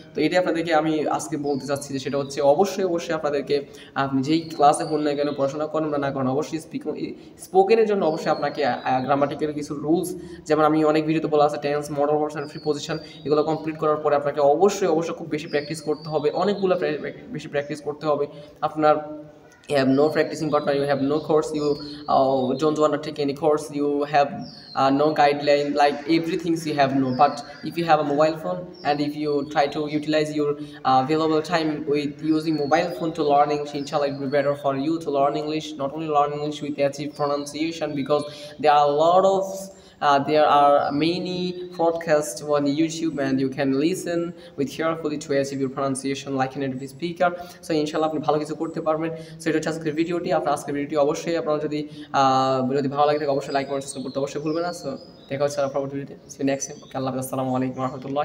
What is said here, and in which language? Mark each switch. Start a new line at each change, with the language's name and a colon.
Bangla: তো এটাই আপনাদেরকে আমি আজকে বলতে চাচ্ছি যে সেটা হচ্ছে অবশ্যই আপনাদেরকে, আপনি যেই ক্লাসে হন না কেন, পড়াশোনা করেন বা না করেন, অবশ্যই স্পোকেনের জন্য অবশ্যই আপনাকে গ্রামাটিক্যাল কিছু রুলস, যেমন আমি অনেক ভিডিওতে বলা আছে tense, modal verbs and preposition, এগুলো কমপ্লিট করার পরে আপনাকে অবশ্যই খুব বেশি প্র্যাকটিস করতে হবে, অনেকগুলো বেশি প্র্যাকটিস করতে হবে। আপনার
English: you have no practicing partner, you have no course, you don't want to take any course, you have no guideline, like everything you have no. But if you have a mobile phone and if you try to utilize your available time with using mobile phone to learn English, inshallah it will be better for you to learn English, not only learn English with achieve pronunciation, because there are a lot of there are many podcasts on YouTube and you can listen with carefully to achieve your pronunciation like a native speaker. So inshallah
Bangla: আপনি ভালো কিছু করতে পারবেন। So এটা হচ্ছে আজকের ভিডিওটি। আপনার আজকের ভিডিওটি অবশ্যই আপনারা যদি ভালো লাগে থাকে অবশ্যই লাইক কমেন্ট সাবস্ক্রাইব করতে অবশ্যই ভুলবেন না। সো দেখা হচ্ছে পরবর্তী ভিডিওতে।
English: See you next time.
Bangla: ওকে, আল্লাহ হাফেজ, আসসালামু আলাইকুম ওয়া রাহমাতুল্লাহ।